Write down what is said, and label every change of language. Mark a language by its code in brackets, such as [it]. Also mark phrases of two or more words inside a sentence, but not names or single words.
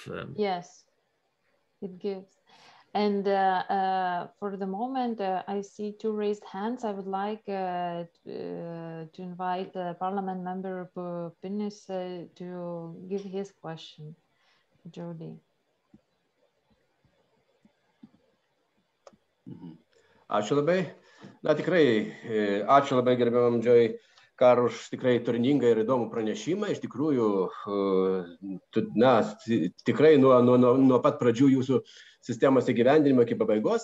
[en] Yes, it gives. And for the moment, I see 2 raised hands. I would like to invite Parliament member Pinis to give his question. Jody. [lt] Ačiū labai. Na tikrai, ačiū labai gerbiamam Carr už tikrai turiningą ir įdomų pranešimą. Iš tikrųjų, na, tikrai nuo pat pradžių jūsų sistemos įgyvendinimo iki pabaigos.